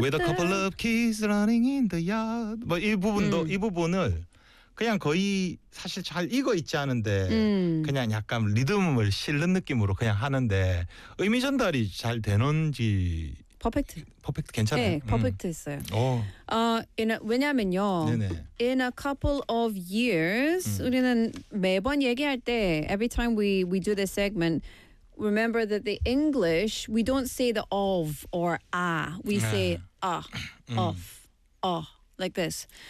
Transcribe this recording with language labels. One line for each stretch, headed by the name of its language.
English: With a couple of kids running in the yard.
Korean: 뭐 이 부분도 이 부분을 그냥 거의 사실 잘 익어 있지 않은데 그냥 약간 리듬을 실는 느낌으로 그냥 하는데 의미 전달이 잘 되는지
English: 퍼펙트
Korean: 괜찮아요. 네, 퍼펙트 했어요. 왜냐면요.
English: In a couple of years
Korean: 우리는 매번 얘기할 때
English: every time we do this segment remember that the English we don't say the of or a we say of like this.